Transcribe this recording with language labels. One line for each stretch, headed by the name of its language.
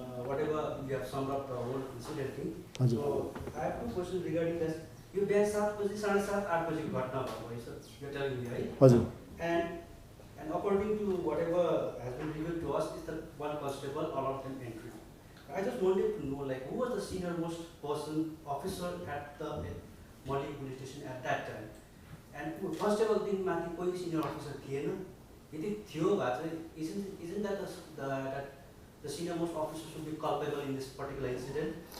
English: whatever you have summed up the whole incident thing.
Nepali: हजुर।
English: So I have two questions regarding this. You
Nepali: बिहान 7 बजी 7:30 8 बजीको घटना भएको है sir,
English: you're telling me right?
Nepali: हजुर।
English: And according to whatever has been revealed to us is that one constable allowed them entry. I just wanted to know like who was the senior most person officer at the Mali police station at that time. And constable
Nepali: दिन माथि कोही
English: senior officer
Nepali: थिएन, यदि थियो भए चाहिँ
English: isn't that the senior most officer should be culpable in this particular incident?